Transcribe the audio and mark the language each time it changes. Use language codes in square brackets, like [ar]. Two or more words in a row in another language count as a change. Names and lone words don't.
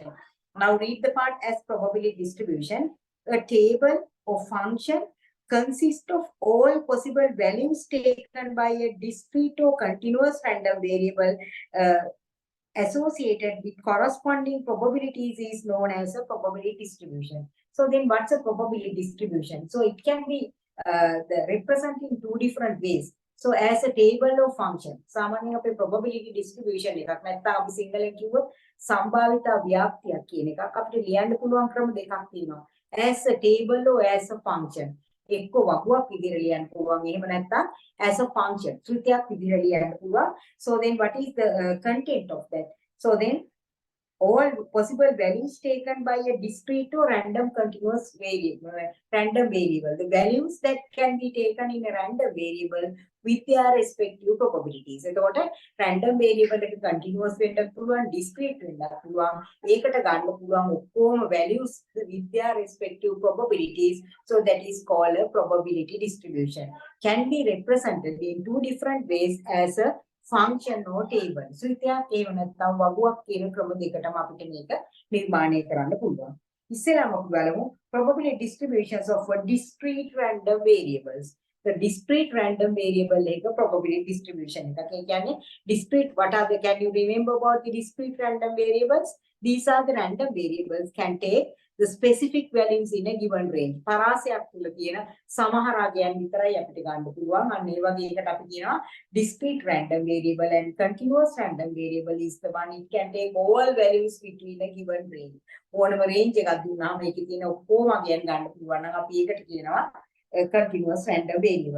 [en] Now read the part as probability distribution. A table or function consists of all possible values taken by a discrete or continuous random variable associated with corresponding probabilities is known as a probability distribution. So then what's a probability distribution? So it can be represented in two different ways. So as a table or function, [si] සාමාන්‍යයෙන් අපේ [en] probability distribution [si] එකක් නැත්නම් අපි සිංහලෙන් කිව්වොත් සම්භාවිත ව්‍යාප්තියක් කියන එකක් අපිට ලියන්න පුළුවන් ක්‍රම දෙකක් තියෙනවා. [en] As a table or as a function. [si] එක්ක වගුවක් විදිහට ලියන්න පුළුවන්. එහෙම නැත්නම් [en] as a function. [si] ත්‍රිතයක් විදිහට ලියන්න පුළුවන්. [en] So then what is the content of that? So then all possible values taken by a discrete or random continuous variable, random variable. The values that can be taken in a random variable with their respective probabilities. So random variable [si] එක continuous වෙන්න පුළුවන්, discrete වෙන්න පුළුවන්. ඒකට ගන්න පුළුවන් ඔක්කොම [en] values with their respective probabilities. So that is called a probability distribution. Can be represented in two different ways as a function or table. [si] So ඉතින් ඒ නැත්නම් වගුවක් කියන ක්‍රම දෙකටම අපිට මේක නිර්මාණය කරන්න පුළුවන්. ඉස්සෙල්ලාම අපි බලමු [en] probability distributions of a discrete random variables. The discrete random variable එක probability distribution එකක්. [si] ඒ කියන්නේ [en] discrete what are the can you remember about the discrete random variables? These are the random variables can take the specific values in a given range. [si] පරාසයක් තුල තියෙන සමහර අගයන් විතරයි අපිට ගන්න පුළුවන්. අන්න ඒ වගේ එකට අපි කියනවා [en] discrete random variable and continuous random variable is the one it can take all values between a given range. [si] ඕනම range එකක් දුන්නාම ඒකේ තියෙන ඔක්කොම අගයන් ගන්න පුළුවන් නම් අපි ඒකට කියනවා [en] continuous random variable.